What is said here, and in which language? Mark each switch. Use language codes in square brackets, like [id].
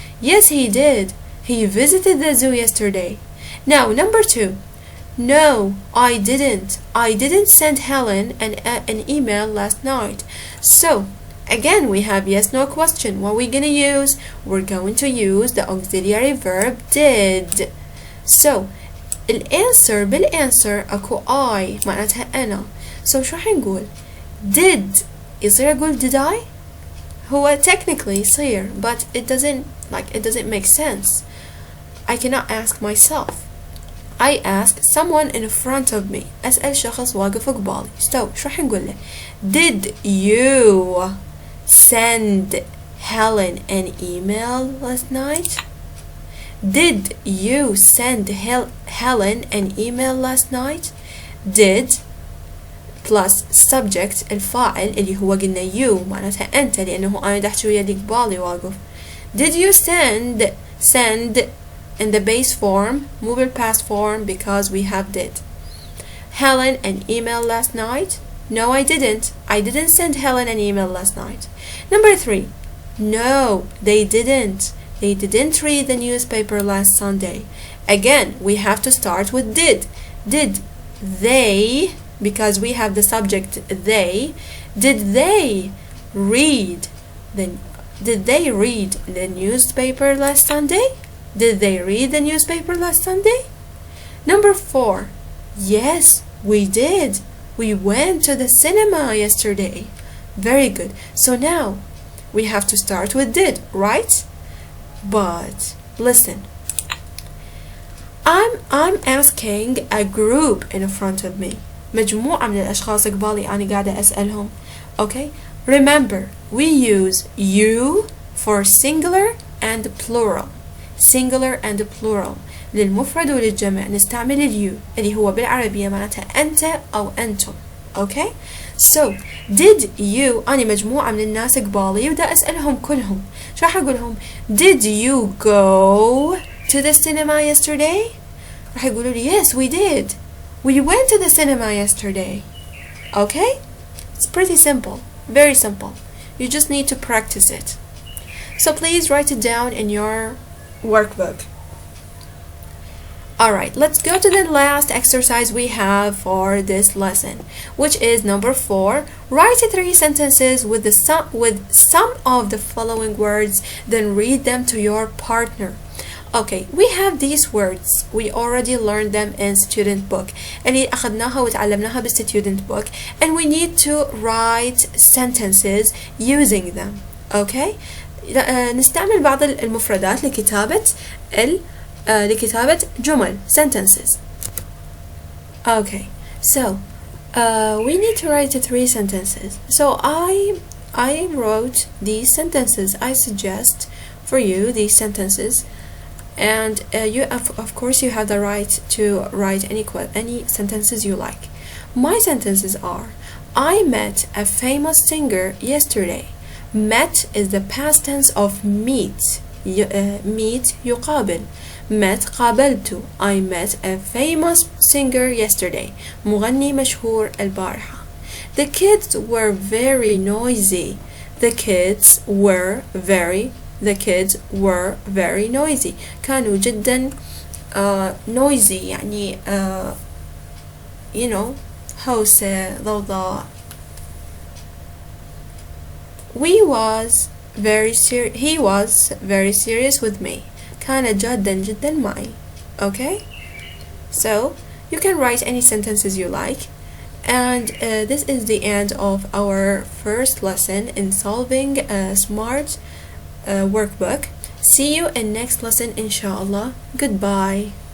[en] Yes, he did. He visited the zoo yesterday. Now, number 2. No, I didn't. I didn't send Helen an email last night. So, Again, we have yes, no question. What are we gonna use? We're going to use the auxiliary verb did. [ar] So الانسر بالانسر اكو I معناتها أنا. [en] So [ar] شو راح نقول؟ [en] Did [ar] يصير أقول [en] did I؟ [ar] هو [en] technically [ar] يصير [en] but it doesn't make sense. I cannot ask myself. I ask someone in front of me. [ar] أسأل شخص واقف قبالي. [en] So [ar] شو راح نقول له؟ [en] Did you send Helen an email last night? Did you send Helen an email last night? Did plus subject [ar] الفاعل اللي هو قلنا [en] you [ar] معناتها أنت لأنه أنا دحكي ويا اللي قبالي واقف. [en] Did you send in the base form [ar] مو [en] بالpast form because we have did. Helen an email last night? No, I didn't. I didn't send Helen an email last night. Number 3. No, they didn't. They didn't read the newspaper last Sunday. Again, we have to start with did. Did they, because we have the subject they, did they read the newspaper last Sunday? Did they read the newspaper last Sunday? Number 4. Yes, we did. We went to the cinema yesterday. Very good. So now we have to start with did, right? But listen. I'm asking a group in front of me. [ar] مجموعة من الأشخاص قبالي أنا قاعدة أسألهم. [en] Okay? Remember, we use you for singular and plural. Singular and plural. [ar] للمفرد وللجمع نستعمل اليو اللي هو بالعربية معناتها أنت أو أنتم. [en] Okay? So, did you [ar] أنا مجموعة من الناس قبالي ودا أسألهم كلهم. شو راح أقولهم؟ [en] Did you go to the cinema yesterday? [ar] راح يقولوا لي [en] yes we did. We went to the cinema yesterday. Okay? It's pretty simple. Very simple. You just need to practice it. So please write it down in your workbook. Alright, let's go to the last exercise we have for this lesson, which is number 4. Write 3 sentences with some of the following words, then read them to your partner. Okay, we have these words. We already learned them in student book. [ar] اللي أخذناها وتعلمناها [en] بالstudent book, and we need to write sentences using them. Okay? [ar] نستعمل بعض المفردات لكتابة جمل sentences. [en] Okay, so we need to write 3 sentences. So I wrote these sentences. I suggest for you these sentences, and you of course you have the right to write any sentences you like. My sentences are: I met a famous singer yesterday. Met is the past tense of meet. [ar] Meet يقابل. met قابلت. [en] I met a famous singer yesterday. [ar] مغني مشهور البارحة. [en] The kids were very noisy. The kids were very noisy. [ar] كانوا جدا noisy يعني [en] you know [ar] هوسة ضوضاء. [en] He was very serious with me. [ar] كان جادا جدا معي. Okay? [en] So, you can write any sentences you like. And this is the end of our first lesson in solving a smart workbook. See you in next lesson inshallah. Goodbye.